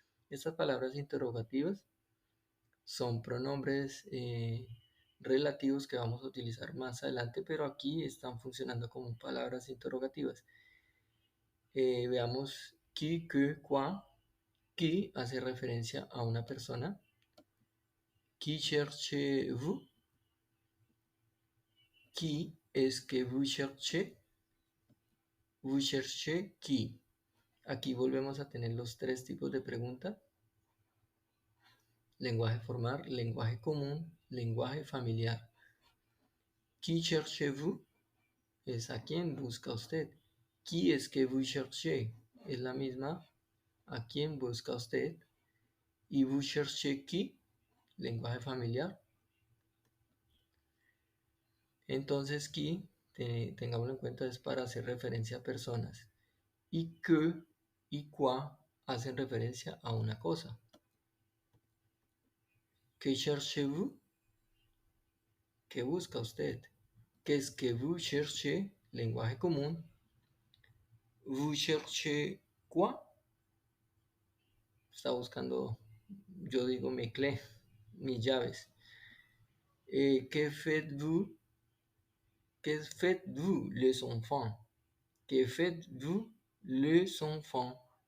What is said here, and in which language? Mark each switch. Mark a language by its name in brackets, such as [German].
[Spanish] Estas palabras interrogativas son pronombres relativos que vamos a utilizar más adelante, pero aquí están funcionando como palabras interrogativas. Veamos qui, que, quoi. Qui hace referencia a una persona. [French] Qui cherchez-vous? Qui est-ce que vous cherchez? Vous cherchez qui. [Spanish] Aquí volvemos a tener los tres tipos de pregunta: lenguaje formal, lenguaje común, lenguaje familiar. [French] Qui cherchez-vous? [Spanish] Es a quién busca usted. [French] Qui es que vous cherchez? [Spanish] Es la misma a quién busca usted. Y [French] vous cherchez qui, [Spanish] lenguaje familiar. Entonces qui, tengámoslo en cuenta, es para hacer referencia a personas. Y que y quoi hacen referencia a una cosa. [French] Que cherchez-vous? [Spanish] ¿Qué busca usted? [French] Qu'est-ce que vous cherchez? [Spanish] Lenguaje común. [French] Vous cherchez quoi? [Spanish] Está buscando, yo digo, [French] mes clés, [Spanish] mis llaves. [French] Que faites-vous? Que faites-vous, les enfants? Que faites-vous, les enfants?